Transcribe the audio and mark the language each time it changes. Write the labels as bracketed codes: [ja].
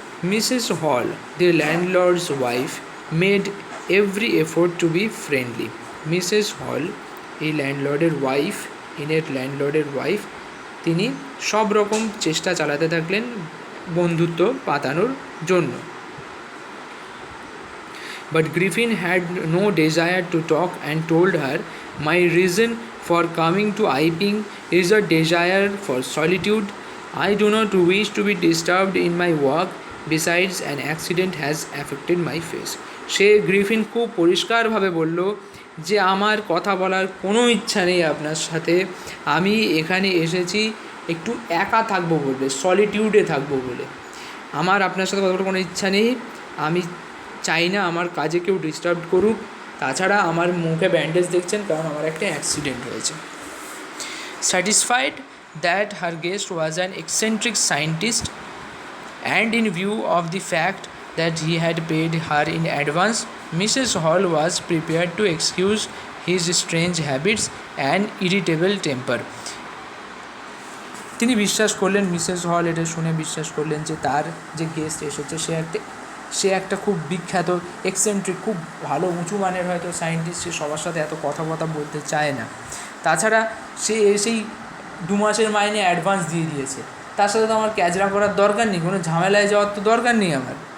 [en] Mrs Hall, the landlord's wife, made every effort to be friendly. [bn] Mrs হল, এই ল্যান্ডলর্ডের wife, ইনের ল্যান্ডলর্ডের ওয়াইফ, তিনি সব রকম চেষ্টা চালাতে থাকলেন বন্ধুত্ব পাতানোর জন্য। [en] But Griffin had no desire to talk and told her, "My reason for coming to Iping is a desire for solitude. I do not wish to be disturbed in my work. Besides, an accident has affected my face." [bn] Say Griffin খুব পরিষ্কারভাবে বলল যে আমার কথা বলার কোনো ইচ্ছা নেই আপনার সাথে, আমি এখানে এসেছি একটু একা থাকবো বলে, সলিটিউডে থাকবো বলে, আমার আপনার সাথে কথা বলার কোনো ইচ্ছা নেই, আমি চাই না আমার কাজে কেউ ডিস্টার্ব করুক, তাছাড়া আমার মুখে ব্যান্ডেজ দেখছেন কারণ আমার একটা অ্যাক্সিডেন্ট হয়েছে। [en] Satisfied that her guest was an eccentric scientist and in view of the fact that he had paid her in advance, Mrs. Hall was prepared to excuse his strange habits and irritable temper. [bn] তিনি বিশ্বাস করলেন, Mrs হল এটা শুনে বিশ্বাস করলেন যে তার যে গেস্ট এসেছে সে একটা খুব বিখ্যাত এক্সেন্ট্রিক, খুব ভালো উঁচু মানের হয়তো সায়েন্টিস্ট, সে সবার সাথে এত কথা বলতে চায় না, তাছাড়া সে এসেই 2 মাসের মাইনে অ্যাডভান্স দিয়ে দিয়েছে, তার সাথে তো আমার ক্যাজরা করার দরকার নেই, কোনো ঝামেলায় যাওয়ার তো দরকার নেই আমার।